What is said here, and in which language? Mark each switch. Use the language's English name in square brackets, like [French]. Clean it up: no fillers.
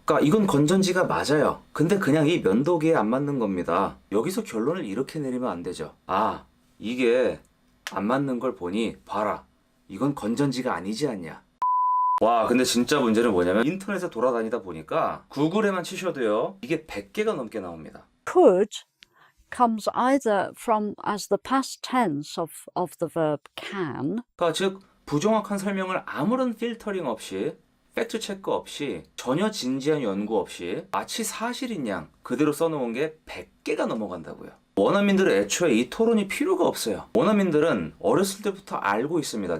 [Korean] 그러니까 이건 건전지가 맞아요. 근데 그냥 이 면도기에 안 맞는 겁니다. 여기서 결론을 이렇게 내리면 안 되죠. 아, 이게 안 맞는 걸 보니 봐라. 이건 건전지가 아니지 않냐. 와, 근데 진짜 문제는 뭐냐면 인터넷에 돌아다니다 보니까 구글에만 치셔도요, 이게 100개가 넘게 나옵니다. [English] Could comes either from as the past tense of the verb can, [Korean] 그러니까 즉 부정확한 설명을 아무런 필터링 없이, 팩트 체크 없이, 전혀 진지한 연구 없이 마치 사실인 양 그대로 써놓은 게 100개가 넘어간다고요. 원어민들은 애초에 이 토론이 필요가 없어요. 원어민들은 어렸을 때부터 알고 있습니다.